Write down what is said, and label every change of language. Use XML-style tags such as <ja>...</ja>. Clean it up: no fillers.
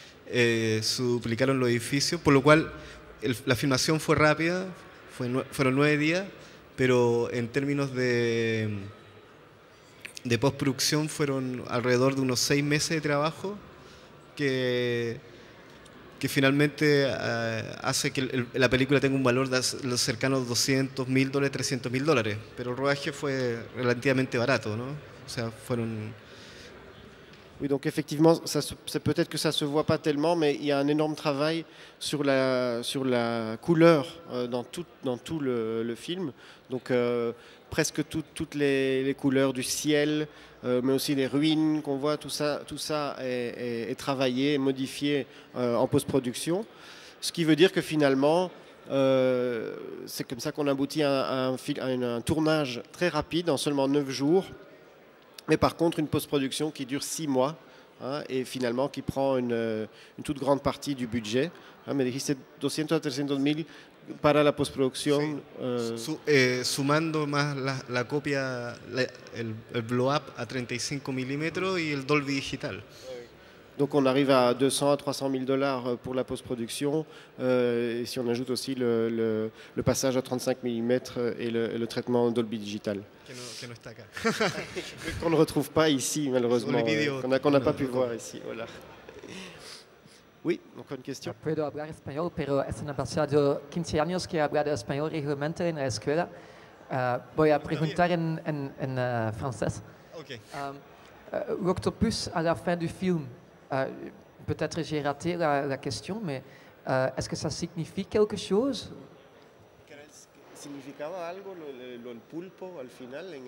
<es>Se duplicaron los edificios, por lo cual la filmación fue rápida, fueron 9 días, pero en términos de postproducción fueron alrededor de unos 6 meses de trabajo que finalmente hace que la película tenga un valor de los cercanos $200.000, $300.000, pero el rodaje fue relativamente barato, ¿no? O sea, fueron...</es> <fr>Oui, donc effectivement, c'est peut-être que ça ne se voit pas tellement, mais il y a un énorme travail sur la couleur dans tout le film. Donc presque toutes les couleurs du ciel, mais aussi les ruines qu'on voit, tout ça est travaillé et modifié en post-production. Ce qui veut dire que finalement, c'est comme ça qu'on aboutit à un tournage très rapide, en seulement 9 jours. Mais par contre, une post-production qui dure 6 mois et finalement qui prend une toute grande partie du budget.</fr> <es>Me dijiste 200 a 300.000 para la postproducción. Sí. Sumando más la copia, el blow-up a 35 milímetros y el Dolby Digital.</es> <fr>Donc on arrive à 200 à 300 000 $ pour la post-production, et si on ajoute aussi le passage à 35 mm et le traitement Dolby Digital.</fr> <es>Que no está acá.</es> <fr>Qu'on ne retrouve pas ici, malheureusement, qu'on n'a pas pu voir ici. Voilà. Oui, encore une question.</fr> <es>Puedo hablar español, pero es una persona de 15 años que he hablado español regularmente en la escuela. Voy a preguntar en francés. Okay.</es> <fr>L'octopus à la fin du film, peut-être j'ai raté la question, mais est-ce que ça signifie quelque chose?</fr> <es>¿Significaba algo el pulpo al final?</es>